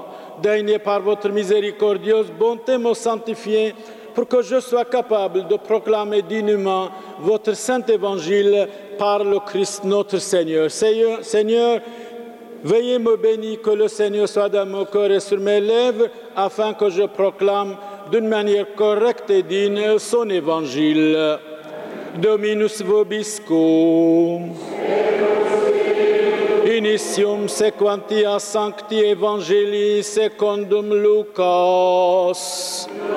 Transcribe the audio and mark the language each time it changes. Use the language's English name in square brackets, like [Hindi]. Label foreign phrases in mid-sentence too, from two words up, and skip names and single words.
[French] Daignez par votre miséricordieuse bonté me sanctifier, pour que je sois capable de proclamer dignement votre saint évangile par le Christ notre Seigneur. Seigneur, veuillez me bénir, que le Seigneur soit dans mon cœur et sur mes lèvres, afin que je proclame d'une manière correcte et digne son évangile. [Latin] Dominus vobiscum. Initium sequentia sancti evangelii secundum Lucas.